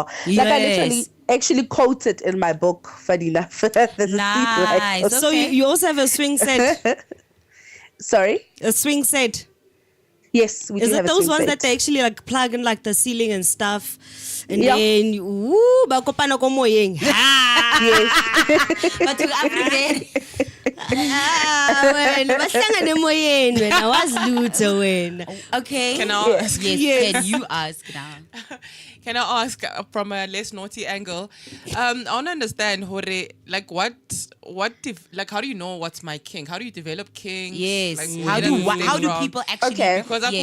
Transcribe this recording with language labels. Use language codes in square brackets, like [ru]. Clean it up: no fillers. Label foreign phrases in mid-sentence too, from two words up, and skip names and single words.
[en] Like I literally Yes. actually quote it in my book, Fadina. Nice. So Okay. you also have a swing set. Sorry. A swing set. Yes, we Is do it have a those swing ones set. that they actually like plug in like the ceiling and stuff, and Yeah. then woo, [tn] ba kopana ko moyeng. Yes. [en] But to African, [zu] Wena bahlangane emoyeni wena wazilutho wena. [en] okay. Can I ask? Yes, Yes. can you ask now? Can I ask from a less naughty angle? I want to understand, Hore, like like how do you know what's my kink? How do you develop kinks? Yes. Like, How where do does it how do from? people actually? Okay. Because I